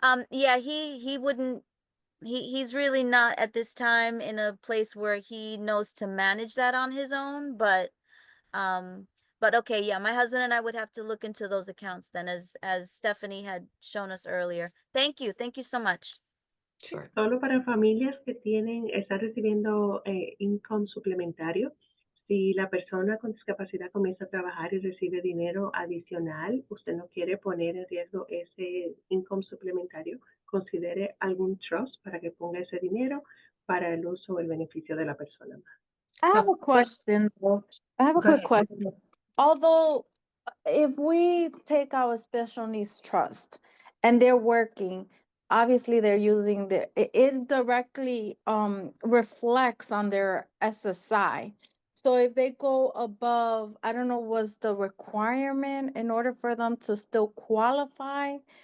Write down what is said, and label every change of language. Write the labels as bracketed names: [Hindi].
[English] Yeah, he wouldn't he's really not at this time in a place where he knows to manage that on his own, but okay, yeah, my husband and I would have to look into those accounts then as Stephanie had shown us earlier. Thank you. Thank you so much. Sure. [Spanish] Solo para familias que están recibiendo income suplementario. Si la persona con discapacidad comienza a trabajar y recibe dinero adicional, usted no quiere poner en riesgo ese income suplementario, considere algún trust para que ponga ese dinero para el uso o el beneficio de la persona. [English] I have a But- question though. I have a Go quick ahead. question. Although if we take our special needs trust and they're working, obviously they're using it directly reflects on their SSI. So if they go above, I don't know, was the requirement in order for them to still qualify?